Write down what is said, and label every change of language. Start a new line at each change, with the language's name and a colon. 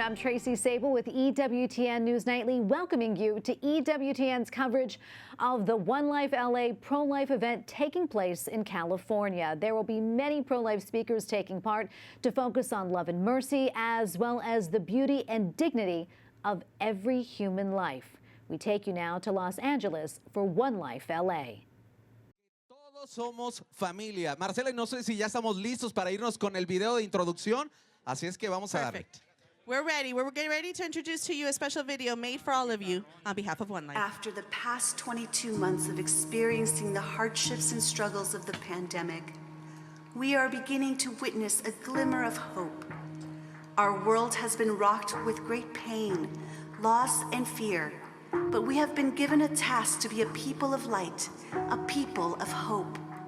English: I'm Tracy Sable with EWTN News Nightly, welcoming you to EWTN's coverage of the One Life LA pro-life event taking place in California. There will be many pro-life speakers taking part to focus on love and mercy, as well as the beauty and dignity of every human life. We take you now to Los Angeles for One Life LA.
Spanish: Todos somos familia. Marcela, no sé si ya estamos listos para irnos con el video de introducción, así es que vamos a darle.
English: We're ready. We're getting ready to introduce to you a special video made for all of you on behalf of One Life. After the past 22 months of experiencing the hardships and struggles of the pandemic, we are beginning to witness a glimmer of hope. Our world has been rocked with great pain, loss, and fear, but we have been given a task to be a people of light, a people of hope.